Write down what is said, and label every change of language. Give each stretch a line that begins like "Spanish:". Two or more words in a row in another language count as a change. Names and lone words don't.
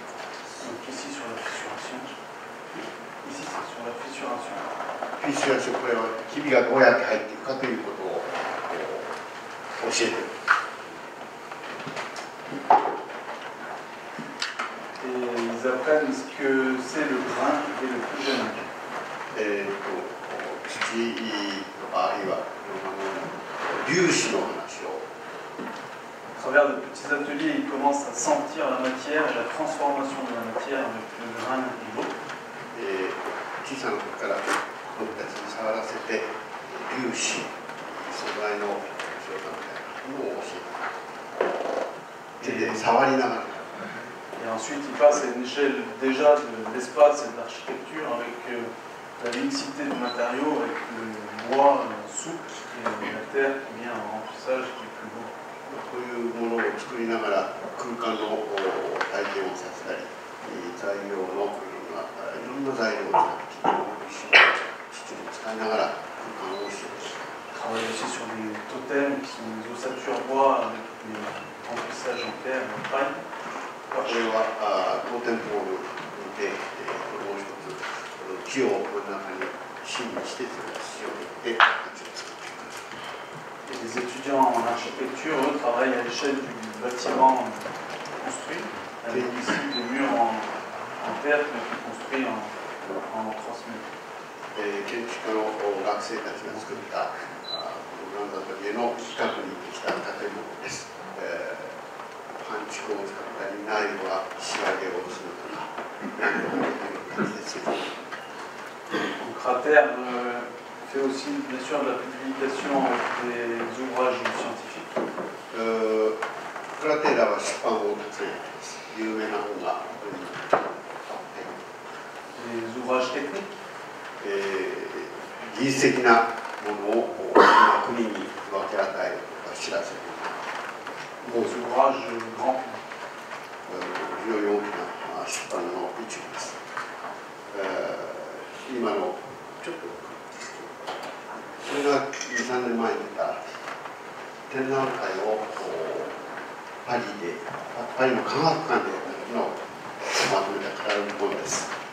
French: Ici sur la fissuration. Ici c'est sur la fissuration.
Japanese: フィッシュラーション、これはひびがどうやって入っていくかということを教えている。
French: Et ils apprennent ce que c'est le grain dès le plus jeune âge.
Japanese: 土とかあるいは粒子の話を。
French: À travers de petits ateliers, ils commencent à sentir la matière et la transformation de la matière avec le grain et l'eau.
Japanese: 小さな時から子供たちに触らせて粒子、素材の状態みたいなのを教えて、手で触りながら。
French: Et ensuite, ils passent à une échelle déjà de l'espace et de l'architecture avec la mixité de matériaux, avec le bois souple et la terre qui vient en remplissage qui est plus beau.
Japanese: こういうものを作りながら空間の体験をさせたり、材料のいろんな材料を使って土を使いながら空間を教えて。
French: On travaille aussi sur des totems qui sont des ossatures bois avec des remplissages en terre et en paille.
Japanese: これはトーテンポールで、これもう一つ木をこの中に芯にして土を入れて形を作っていく。
French: Et les étudiants en architecture, eux, travaillent à l'échelle du bâtiment construit, avec ici des murs en terre mais construits en 3 mètres.
Japanese: 建築の学生たちが作ったグランドアトリエの近くにできた建物です。パンチ粉を使ったり、内部は仕上げをするとか、何度もできる感じです。
French: Le cratère fait aussi bien sûr de la publication des ouvrages scientifiques.
Japanese: クラテラは出版をたくさんやってます。有名な本が。
French: Des ouvrages techniques.
Japanese: 技術的なもものを国に分け与えるとか知らせる。
French: Des ouvrages grands.
Japanese: 非常に大きな出版の一部です。今のちょっとこれが2、3年前に出た展覧会をパリの科学館でやった時のまとめたカタログ本です。